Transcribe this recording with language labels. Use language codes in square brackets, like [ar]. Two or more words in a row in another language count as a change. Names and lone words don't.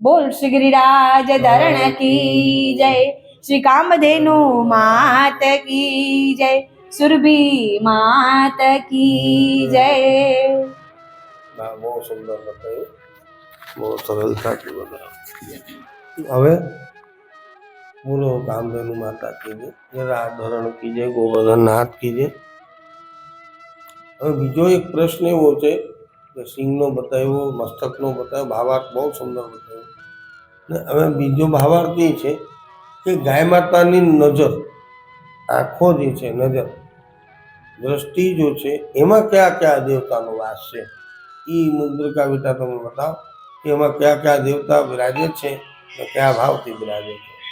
[gu] બોલ શ્રી [hi] गिरिराज धरण की जय, श्री कामधेनु मात की जय, सुरभि मात की जय। [gu] બહુ સુંદર બતાવ્યું, બહુ સરળતાથી બનાવ્યું। હવે બોલો કામધેનુ માતા કી જય, ધરણ કી જય, ગોવર્ધન નાથ કી જય। હવે બીજો એક પ્રશ્ન એવો છે કે સિંહનો બતાવ્યો, મસ્તકનો બતાવ્યો, ભાવાર્થ બહુ સુંદર બતાવ્યો, ને હવે બીજો ભાવાર્થ એ છે કે ગાય માતાની નજર, આંખો જે છે, નજર, દ્રષ્ટિ જો છે, એમાં કયા કયા દેવતાનો વાસ છે, એ મુદ્રિકા વિતા તમે બતાવો કે એમાં કયા કયા દેવતા બિરાજે છે અને કયા ભાવથી બિરાજે છે।